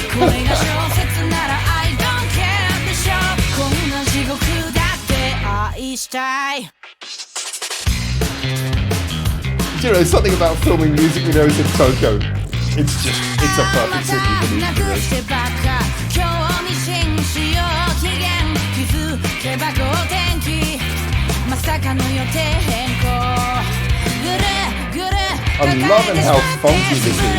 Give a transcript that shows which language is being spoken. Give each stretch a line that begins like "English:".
Japanese: これが小説なら
English: I don't care
Japanese: でしょこんな地獄だって愛したい
English: You know, something about filming music videos in Tokyo. It's a perfect city for music videos.
Japanese: 興味津々よ期限気づけば好天気まさかの予定変更ぐるぐる
English: I'm loving how funky this is.